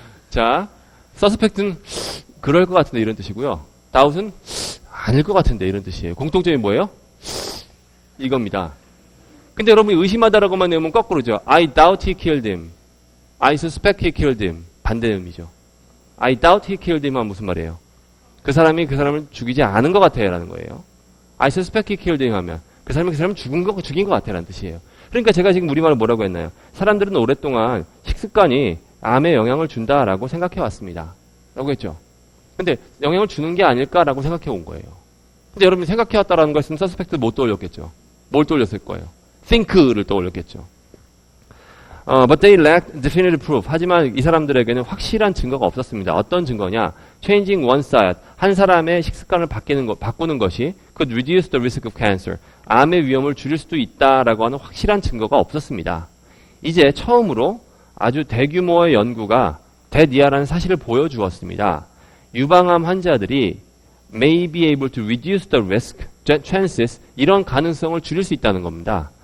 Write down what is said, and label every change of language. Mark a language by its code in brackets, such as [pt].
[ko] 자, suspect는 그럴 것 같은데 이런 뜻이고요. 다웃은 아닐 것 같은데 이런 뜻이에요. 공통점이 뭐예요? 이겁니다. 근데 여러분이 의심하다라고만 내면 거꾸로죠. [en] I doubt he killed him. I suspect he killed him. [ko] 반대 의미죠. [en] I doubt he killed him [ko] 하면 무슨 말이에요? 그 사람이 그 사람을 죽이지 않은 것 같아요 라는 거예요. [en] I suspect he killed him [ko] 하면 그 사람이 그 사람을 죽인 것 같아 라는 뜻이에요. 그러니까 제가 지금 우리말을 뭐라고 했나요? 사람들은 오랫동안 식습관이 암에 영향을 준다라고 생각해 왔습니다. 라고 했죠. 근데 영향을 주는 게 아닐까라고 생각해 온 거예요. 근데 여러분이 생각해 왔다라는 거 했으면 suspect 못 떠올렸겠죠. 뭘 떠올렸을 거예요? think를 떠올렸겠죠. [en] But they lacked definitive proof. [ko] 하지만 이 사람들에게는 확실한 증거가 없었습니다. 어떤 증거냐? [en] Changing one's diet. [ko] 한 사람의 식습관을 바꾸는 것이 [en] could reduce the risk of cancer. [ko] 암의 위험을 줄일 수도 있다라고 하는 확실한 증거가 없었습니다. 이제 처음으로 아주 대규모의 연구가 대니아라는 사실을 보여주었습니다. 유방암 환자들이 [en] may be able to reduce the risk, chances, [ko] 이런 가능성을 줄일 수 있다는 겁니다.